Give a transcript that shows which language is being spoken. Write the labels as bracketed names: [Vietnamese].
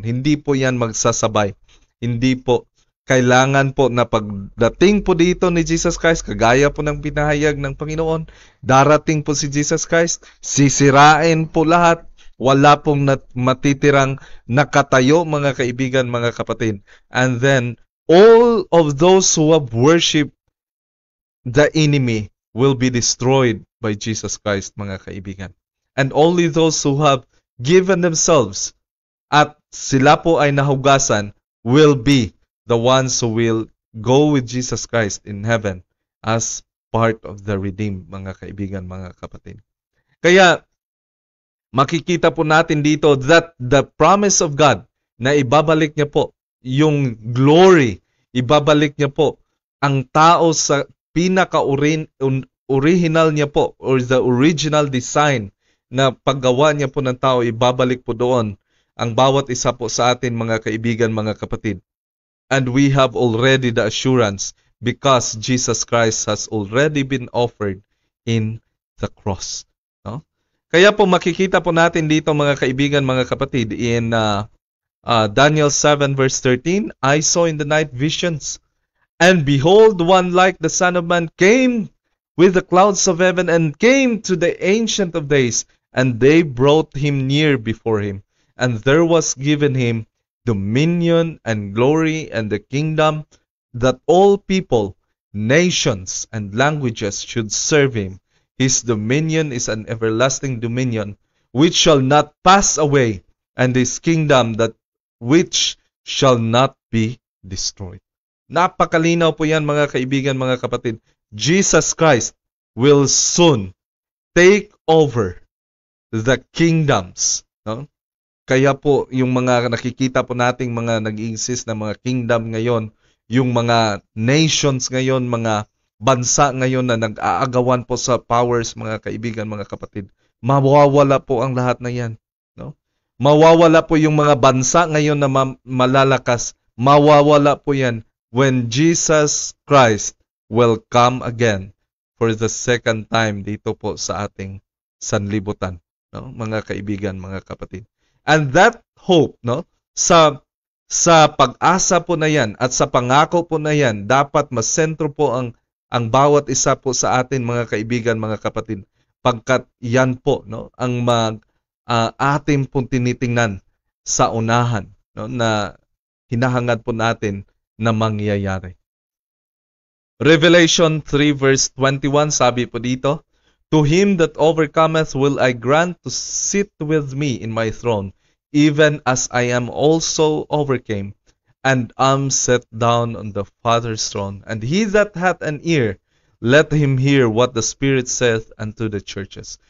[Filipino] Hindi po yan magsasabay. Hindi po. Kailangan po na pagdating po dito ni Jesus Christ, kagaya po ng pinahayag ng Panginoon, darating po si Jesus Christ, sisirain po lahat, wala pong matitirang nakatayo, mga kaibigan, mga kapatid. [English] And then, all of those who have worshipped the enemy will be destroyed by Jesus Christ, [Filipino] mga kaibigan. [English] And only those who have given themselves [Filipino] at sila po ay nahugasan [English] will be the ones who will go with Jesus Christ in heaven as part of the redeemed, [Filipino] mga kaibigan, mga kapatid. Kaya, makikita po natin dito [English] that the promise of God [Filipino] na ibabalik niya po yung glory, ibabalik niya po ang tao sa pinaka-original niya po, [English] or the original design [Filipino] na paggawa niya po ng tao, ibabalik po doon ang bawat isa po sa atin, mga kaibigan, mga kapatid. [English] And we have already the assurance because Jesus Christ has already been offered in the cross. No? [Filipino] Kaya po makikita po natin dito, mga kaibigan, mga kapatid, [English] in Daniel 7 verse 13, I saw in the night visions, and behold, one like the Son of Man came with the clouds of heaven and came to the Ancient of Days, and they brought him near before him, and there was given him dominion and glory and the kingdom, that all people, nations, and languages should serve him. His dominion is an everlasting dominion which shall not pass away, and His kingdom that which shall not be destroyed. [Filipino] Napakalinaw po yan mga kaibigan, mga kapatid. [English] Jesus Christ will soon take over the kingdoms. No? [Filipino] Kaya po yung mga nakikita po nating mga nag-i-exist na mga kingdom ngayon, yung mga nations ngayon, mga bansa ngayon na nag-aagawan po sa powers, mga kaibigan, mga kapatid, mawawala po ang lahat na yan. No? Mawawala po yung mga bansa ngayon na malalakas, mawawala po yan [English] when Jesus Christ will come again for the second time [Filipino] dito po sa ating sanlibutan. No? Mga kaibigan, mga kapatid. [English] And that hope, [Filipino] no, sa pag-asa po na yan at sa pangako po na yan, dapat masentro po ang bawat isa po sa atin, mga kaibigan, mga kapatid, pagkat yan po, no, ang atin pong tinitingnan sa unahan, no, na hinahangad po natin na mangyayari. [English] Revelation 3 verse 21, [Filipino] sabi po dito, [English] "To him that overcometh will I grant to sit with me in my throne, even as I am also overcame, and am set down on the Father's throne. And he that hath an ear, let him hear what the Spirit saith unto the churches."